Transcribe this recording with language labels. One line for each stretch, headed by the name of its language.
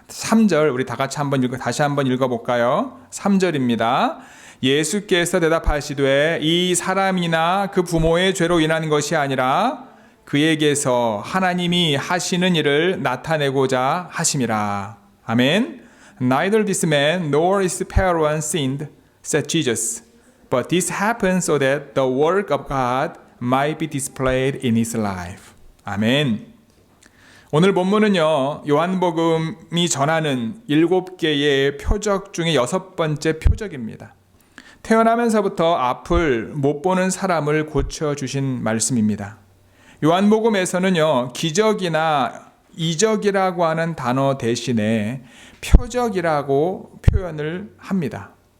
Korean: 3절 우리 다 같이 다시 한번 읽어볼까요? 3절입니다. 예수께서 대답하시되 이 사람이나 그 부모의 죄로 인한 것이 아니라 그에게서 하나님이 하시는 일을 나타내고자 하심이라. 아멘.
English: Neither this man nor his parents sinned, said Jesus. But this happened so that the work of God might be displayed in his life.
Korean: 아멘. 오늘 본문은요, 요한복음이 전하는 7개의 표적 중에 6번째 표적입니다. 태어나면서부터 앞을 못 보는 사람을 고쳐주신 말씀입니다. 요한복음에서는요, 기적이나 이적이라고 하는 단어 대신에 표적이라고 표현을 합니다.